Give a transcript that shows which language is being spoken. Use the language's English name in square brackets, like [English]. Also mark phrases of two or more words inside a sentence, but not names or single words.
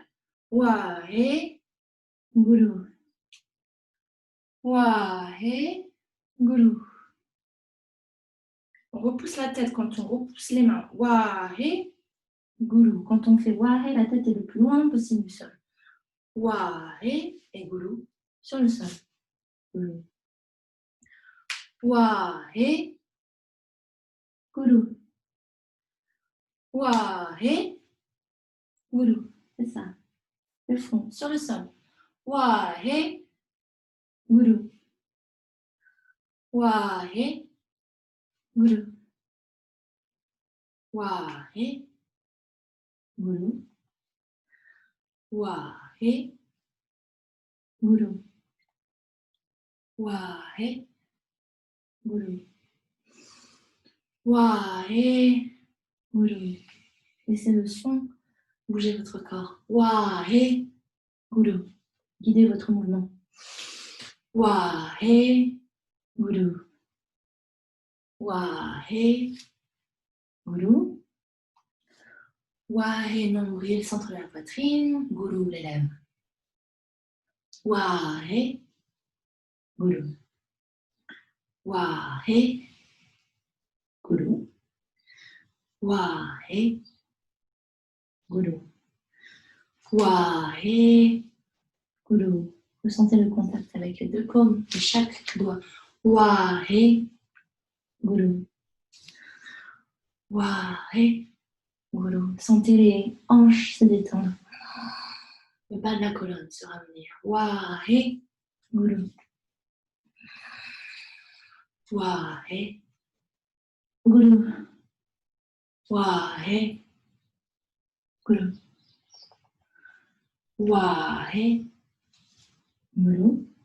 [French] Wahe, Guru. Wahe, Guru. On repousse la tête quand on repousse les mains. Wahe, Guru. Quand on fait Wahe, la tête est le plus loin possible du sol. Wahe et Guru sur le sol. Guru. Wahe, Guru. Wahe, Guru. C'est ça. Le front sur le sol. Wahe, Guru. Wahe, Guru. Wahe, Guru. Wahe, Guru. Wahe, Guru. Wahe, Guru. Laissez le son bouger votre corps. Wahe, Guru. Guidez votre mouvement. Wahe, Guru. Wahe, Guru. Wahe, nombril, centre de la poitrine. Guru, les lèvres. Wahe, Guru. Wahe, Guru. Wahe, Guru. Wahe, Guru. Ressentez le contact avec les deux paumes de chaque doigt. Wahe, Guru. Wahe, Guru. Sentez les hanches se détendre. Le bas de la colonne se ramener. Wahe, Guru. Wahe, Guru. Wahe, Guru. Wahe, Guru.